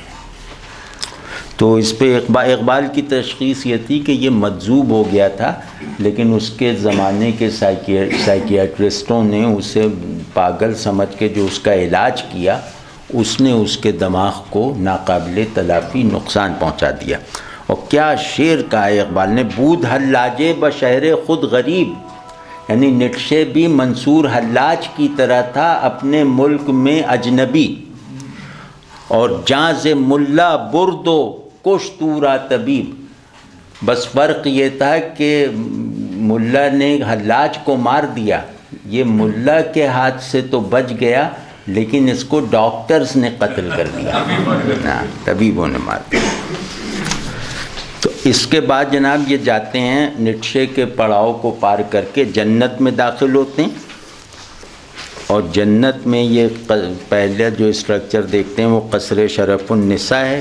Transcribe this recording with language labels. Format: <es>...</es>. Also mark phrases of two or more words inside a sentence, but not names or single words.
<ur>تو اس پہ اقبال کی تشخیص یہ تھی کہ یہ مجذوب ہو گیا تھا، لیکن اس کے زمانے کے سائیکیاٹرسٹوں نے اسے پاگل سمجھ کے جو اس کا علاج کیا، اس نے اس کے دماغ کو ناقابل تلافی نقصان پہنچا دیا۔ اور کیا شعر کہا ہے اقبال نے،</ur> <fa>بود حلاجے بشہر خود غریب،</fa> <ur>یعنی نیٹشے بھی منصور حلاج کی طرح تھا اپنے ملک میں اجنبی، اور</ur> <fa>جاں ز ملا برد و کشتورا طبیب،</fa> <ur>بس فرق یہ تھا کہ ملا نے حلاج کو مار دیا، یہ ملا کے ہاتھ سے تو بچ گیا لیکن اس کو ڈاکٹرز نے قتل کر دیا، ہاں طبیبوں نے مار دیا۔ تو اس کے بعد جناب یہ جاتے ہیں نیٹشے کے پڑاؤ کو پار کر کے جنت میں داخل ہوتے ہیں، اور جنت میں یہ پہلے جو اسٹرکچر دیکھتے ہیں وہ قصر شرف النساء ہے۔</ur>